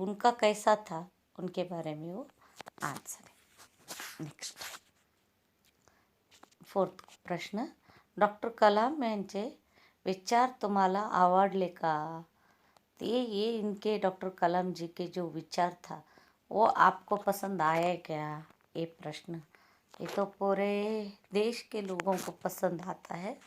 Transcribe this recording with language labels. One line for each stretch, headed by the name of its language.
Hindi: उनका कैसा था उनके बारे में वो आंसर है।
Marathi: नेक्स्ट फोर्थ प्रश्न, डॉक्टर कलाम यांचे विचार तुम्हाला आवडले का।
Hindi: तो ये इनके डॉक्टर कलाम जी के जो विचार था वो आपको पसंद आया क्या, ये प्रश्न। ये तो पूरे देश के लोगों को पसंद आता है।